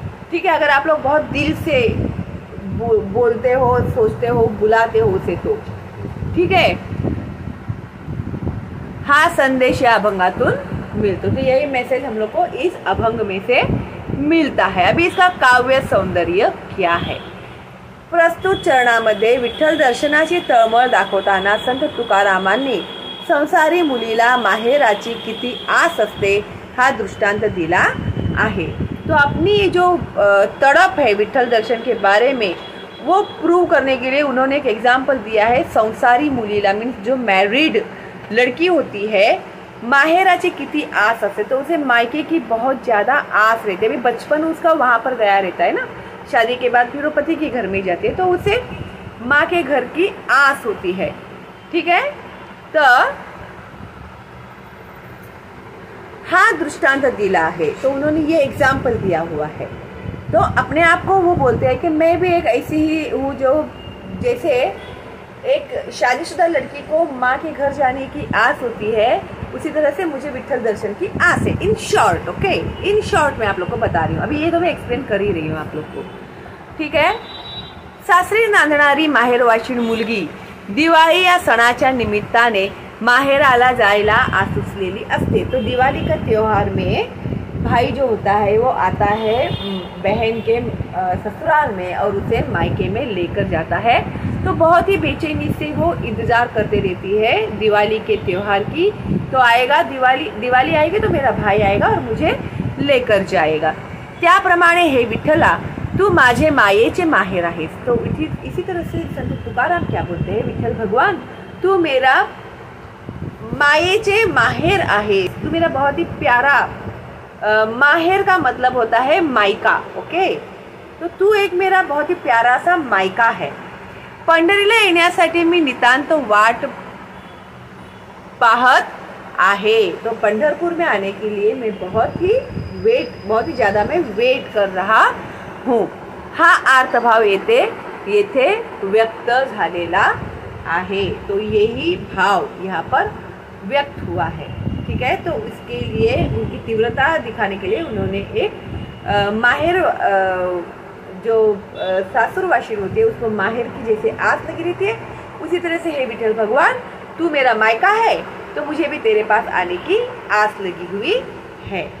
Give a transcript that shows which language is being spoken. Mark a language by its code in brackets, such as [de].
[hi] ठीक है, अगर आप लोग बहुत दिल से बोलते हो, सोचते हो, बुलाते हो उसे, तो ठीक है, [mr] हा संदेश या अभंगातून [hi] मिलता। तो यही मैसेज हम लोग को इस अभंग में से मिलता है। अभी इसका काव्य सौंदर्य क्या है। [mr] प्रस्तुत चरणामध्ये विठ्ठल दर्शनाची तळमळ दाखवताना संत तुकारामांनी संसारी मुलीला माहेराची किती आस असते हा दृष्टांत दिला आहे। [hi] तो अपनी जो तड़प है विठ्ठल दर्शन के बारे में वो प्रूव करने के लिए उन्होंने एक एग्जाम्पल दिया है। [mr] संसारी मुलीला [hi] मीन्स जो मैरिड लड़की होती है, [mr] माहेराची किती आस असते, [hi] तो उसे मायके की बहुत ज़्यादा आस रहती है। अभी बचपन उसका वहाँ पर गया रहता है ना, शादी के बाद फिर वो पति के घर में जाती है, तो उसे माँ के घर की आस होती है। ठीक है, तो हाँ दृष्टांत दिला है, तो उन्होंने ये एग्जाम्पल दिया हुआ है। तो अपने आप को वो बोलते हैं कि मैं भी एक ऐसी ही हूँ, जो जैसे एक शादीशुदा लड़की को माँ के घर जाने की आस होती है, उसी तरह से मुझे विठ्ठल दर्शन की आस है। In short, okay, in short मैं आप लोग को बता रही हूँ। अभी ये तो मैं एक्सप्लेन कर ही रही हूँ आप लोग को। [mr] ठीक है, सासरी नांदणारी माहेरवाशीण मुलगी दिवाळी या सणाच्या निमित्ताने माहेराला जायला आसुसलेली असते। [hi] तो दिवाली का त्योहार में भाई जो होता है वो आता है बहन के ससुराल में और उसे मायके में लेकर जाता है। तो बहुत ही बेचैनी से वो इंतज़ार करते रहती है दिवाली के त्योहार की। तो आएगा दिवाली आएगी तो मेरा भाई आएगा और मुझे लेकर जाएगा। [mr] त्याप्रमाणे हे विठ्ठला तू माझे मायेचे माहेर आहेस। [hi] तो इसी तरह से संत तुकाराम क्या बोलते हैं, विठ्ठल भगवान तू मेरा [mr] मायेचे माहेर आहे, [hi] तू मेरा बहुत ही प्यारा, माहेर का मतलब होता है मायका। ओके, तो तू एक मेरा बहुत ही प्यारा सा मायका है। [mr] पंढरीला येण्यासाठी मी नितांत वाट पाहत आहे। [hi] तो पंढरपुर में आने के लिए मैं बहुत ही ज़्यादा मैं वेट कर रहा हूँ। [mr] हा अर्थभाव येथे व्यक्त झालेला आहे। [hi] तो यही भाव यहाँ पर व्यक्त हुआ है। ठीक है, तो इसके लिए उनकी तीव्रता दिखाने के लिए उन्होंने एक माहेर जो सासुरवाशी होती है उसको माहेर की जैसे आस लगी रहती है, उसी तरह से हे विठ्ठल भगवान तू मेरा मायका है तो मुझे भी तेरे पास आने की आस लगी हुई है।